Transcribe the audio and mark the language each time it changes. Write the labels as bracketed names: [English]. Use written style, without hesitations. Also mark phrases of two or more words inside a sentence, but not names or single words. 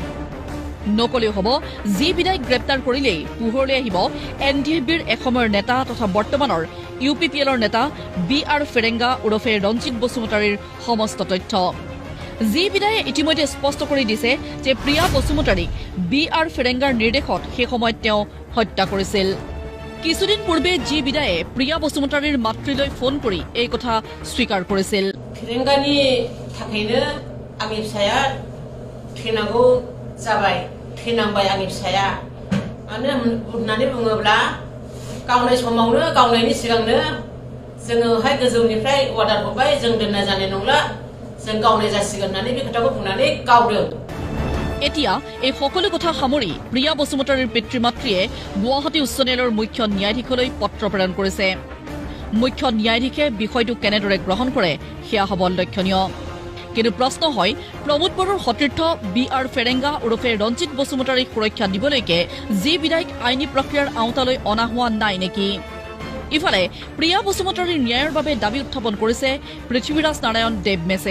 [Assamese] নকলেও হ'ব জি বিদায়ক গ্ৰেপ্তাৰ কৰিলেই পোহৰলৈ আহিব NDFBৰ এসময়ৰ নেতা তথা বৰ্তমানৰ UPPLৰ নেতা BR ফেৰেংগা ওৰফে ৰঞ্জিত বসুমতাৰীৰ সমস্ত তথ্য জি বিদায়ে ইতিমধ্যে স্পষ্ট কৰি দিছে যে প্ৰিয়া বসুমতাৰীক BR ফেৰেংগাৰ নিৰ্দেশত সেই সময়ত তেওঁ হত্যা কৰিছিল কিছুদিন পূৰ্বে জি বিদায়ে প্ৰিয়া বসুমতাৰীৰ মাতৃলৈ ফোন কৰি এই কথা স্বীকাৰ কৰিছিল [Bodo] ফেৰেংগানি থাকैनो आंनि फिसाया थैनांगौ जाबाय थैनांबाय आंनि फिसाया मानो होननानै बुङोब्ला गावनाय समावनो गावनायनि सिगांनो जोङोहाय गोजौनिफ्राय अर्डार हरबाय जों दोननाय जानाय नंला जों गावनाय जासिगोन होननानै बे खोथाखौ बुंनानै गावदों [Assamese] এতিয়া এই সকলো কথা সামৰি প্ৰিয়া বসুমতাৰীৰ পিতৃ মাতৃয়ে গুৱাহাটী উচ্চ ন্যায়ালয়ৰ মুখ্য ন্যায়াধীশলৈ পত্ৰ প্ৰেৰণ কৰিছে মুখ্য ন্যায়াধীশে বিষয়টো কেনেদৰে গ্ৰহণ কৰে সেয়া হ'ব লক্ষণীয় কিন্তু প্ৰশ্ন হয় প্ৰমোদ বড়োৰ সতীৰ্থ BR ফেৰেংগা ওৰফে ৰঞ্জিত বসুমতাৰীক সুৰক্ষা দিবলৈকে জি বিদায়ক আইনী প্ৰক্ৰিয়াৰ আওতালৈ অনা হোৱা নাই নেকি ইফালে প্ৰিয়া বসুমতাৰীৰ ন্যায়ৰ বাবে দাবী উত্থাপন কৰিছে পৃথ্বীৰাজ নাৰায়ণ দেৱমেছে।